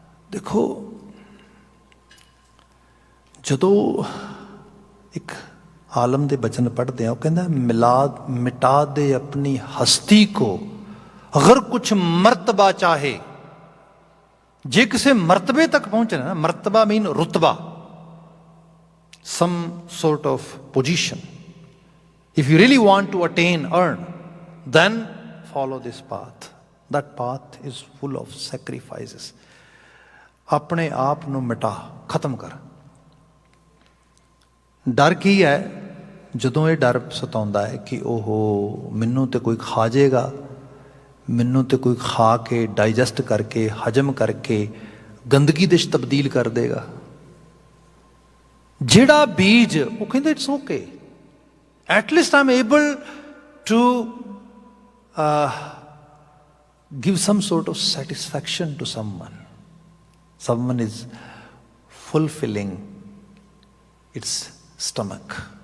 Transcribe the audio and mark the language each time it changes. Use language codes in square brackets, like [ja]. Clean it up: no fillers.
[pa] ਦੇਖੋ, ਜਦੋਂ ਇੱਕ ਆਲਮ ਦੇ ਬਚਨ ਪੜ੍ਹਦੇ ਆ, ਉਹ ਕਹਿੰਦਾ [ur] ਮਿਟਾ ਦੇ ਆਪਣੀ ਹਸਤੀ ਕੋ ਅਗਰ ਕੁਛ ਮਰਤਬਾ ਚਾਹੇ। [pa] ਜੇ ਕਿਸੇ ਮਰਤਬੇ ਤੱਕ ਪਹੁੰਚਣਾ ਨਾ, ਮਰਤਬਾ ਮੀਨ ਰੁਤਬਾ, [en] some sort of position. If you really want to attain, earn, then follow this path. That path is full of sacrifices. [pa] ਆਪਣੇ ਆਪ ਨੂੰ ਮਿਟਾ, ਖਤਮ ਕਰ। ਡਰ ਕੀ ਹੈ? ਜਦੋਂ ਇਹ ਡਰ ਸਤਾਉਂਦਾ ਹੈ ਕਿ ਉਹ ਮੈਨੂੰ ਤੇ ਕੋਈ ਖਾ ਜਾਏਗਾ, ਮੈਨੂੰ ਤੇ ਕੋਈ ਖਾ ਕੇ ਡਾਈਜੈਸਟ ਕਰਕੇ, ਹਜਮ ਕਰਕੇ ਗੰਦਗੀ ਦੇ 'ਚ ਤਬਦੀਲ ਕਰ ਦੇਗਾ। ਜਿਹੜਾ ਬੀਜ, ਉਹ ਕਹਿੰਦੇ [en] It's okay, at least I am able to give some sort of satisfaction to someone. Someone is fulfilling its stomach.